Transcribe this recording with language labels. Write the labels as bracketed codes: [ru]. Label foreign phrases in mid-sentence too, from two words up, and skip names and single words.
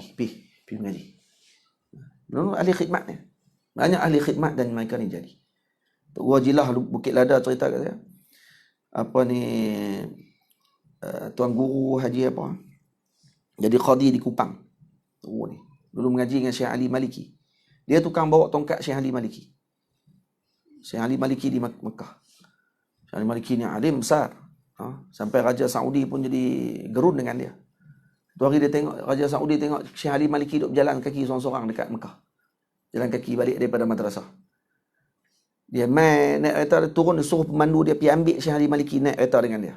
[ms] Pergi mengaji. Belum ahli khidmat ni. Banyak ahli khidmat dan mereka ni jadi. Tok Guru Haji Lah Bukit Lada cerita kat saya. Tuan Guru Haji jadi qadi di Kupang. Tok Guru ni. Dulu mengaji dengan Syekh Ali Maliki. Dia tukang bawa tongkat Syekh Ali Maliki. Syekh Ali Maliki di Mekah. Syekh Ali Maliki ni alim besar. Sampai Raja Saudi pun jadi gerun dengan dia. Tu hari dia tengok, Raja Saudi tengok Syekh Ali Maliki duduk berjalan kaki seorang-seorang dekat Mekah. Jalan kaki balik daripada madrasah. Dia naik kereta, dia turun, dia suruh pemandu dia pergi ambil Syekh Ali Maliki naik kereta dengan dia.